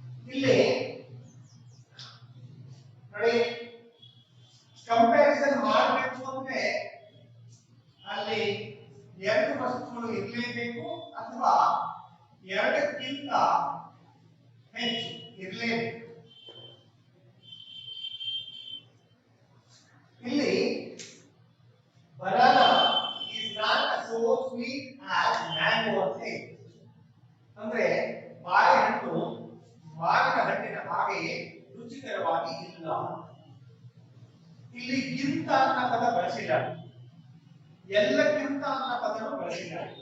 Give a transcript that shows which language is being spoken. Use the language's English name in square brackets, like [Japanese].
[Kannada] ಇಲ್ಲಿ ನೋಡಿ, ಕಂಪ್ಯಾರಿಸನ್ ಮಾಡಬೇಕು ಅಂದ್ರೆ ಅಲ್ಲಿ ಎರಡು ವಸ್ತುಗಳು ಇರಲೇಬೇಕು ಅಥವಾ ಎರಡಕ್ಕಿಂತ ಹೆಚ್ಚು ಇರಲೇಬೇಕು. ಇಲ್ಲಿ [English] banana is not so sweet as mango [Kannada] ಅಂತ ಇದೆ. ಅಂದ್ರೆ ಬಾಳೆಹಣ್ಣು ಮಾವಿನ ಹಣ್ಣಿನ ಹಾಗೆಯೇ ರುಚಿಕರವಾಗಿ ಇಲ್ಲ. ಇಲ್ಲಿ ಗಿಂತ ಅನ್ನೋ ಪದ ಬಳಸಿಲ್ಲ, ಎಲ್ಲಕ್ಕಿಂತ ಅನ್ನೋ ಪದವನ್ನು ಬಳಸಿಲ್ಲ.